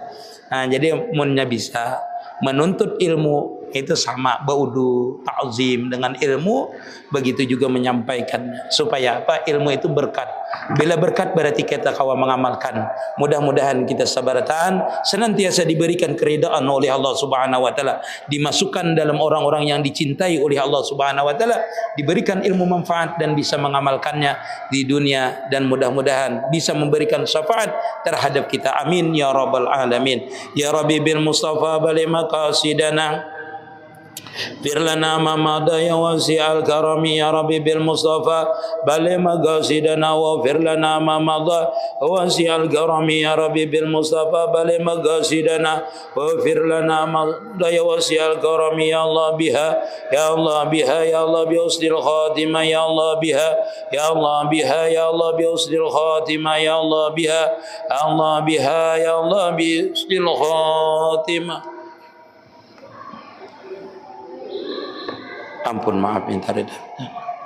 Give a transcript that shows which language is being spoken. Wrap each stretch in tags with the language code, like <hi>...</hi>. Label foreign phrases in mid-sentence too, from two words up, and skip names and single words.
<bjn>Nah, jadi munnya bisa menuntut ilmu itu sama baudu ta'zim dengan ilmu, begitu juga menyampaikannya supaya apa?</bjn> <id>Ilmu itu berkat. Bila berkat berarti kita kawan mengamalkan. Mudah-mudahan kita sabaratan senantiasa diberikan keridaan oleh Allah</id> <ar>سبحانه وتعالى,</ar> <id>dimasukkan dalam orang-orang yang dicintai oleh Allah</id> <ar>سبحانه وتعالى,</ar> <id>diberikan ilmu manfaat dan bisa mengamalkannya di dunia, dan mudah-mudahan bisa memberikan syafaat terhadap kita.</id> <ar>آمين يا رب العالمين يا ربي بالمصطفى بلغ مقاصدنا اغفر لنا ما مضى يا واسع الكرم يا ربي بالمصطفى بلغ مقاصدنا واغفر لنا ما مضى واسع الكرم يا ربي بالمصطفى بلغ مقاصدنا واغفر لنا ما مضى يا واسع الكرم يا الله بها يا الله بها يا الله بحسن الخاتمة يا الله بها يا الله بها يا الله بحسن الخاتمة يا الله بها يا الله بها يا الله بحسن الخاتمة.</ar> <id>Ampun, maaf, minta reda.</id>